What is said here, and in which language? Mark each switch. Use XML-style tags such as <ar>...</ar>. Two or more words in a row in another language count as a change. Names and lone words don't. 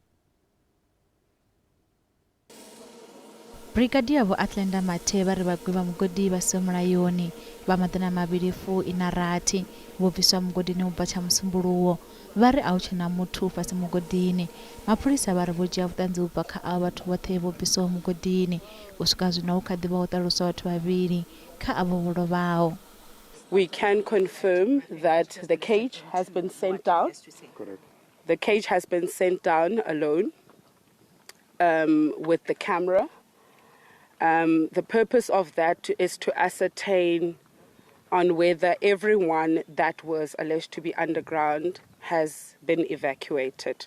<ve>Brigadier Vho Athlenda Mathe vha ri vhagwi vha mugodi vha siho mulayoni vha maḓana mavhili fu ina rathi vho bviswa mugodini u bva tsha musumbuluwo. Vha ri a hu tshena muthu fhasi mugodini. Mapholisa vha ri vho dzhia vhuṱanzi u bva kha avho vhathu vhoṱhe vho bviswaho mugodini u swika zwino hu kha ḓi vha ho ṱaluswa vhathu vhavhili kha avho vho lovhaho.</ve> <en>We can confirm that the cage has been sent down. The cage has been sent down alone with the camera. The purpose of that is to ascertain on whether everyone that was alleged to be underground has been evacuated.</en>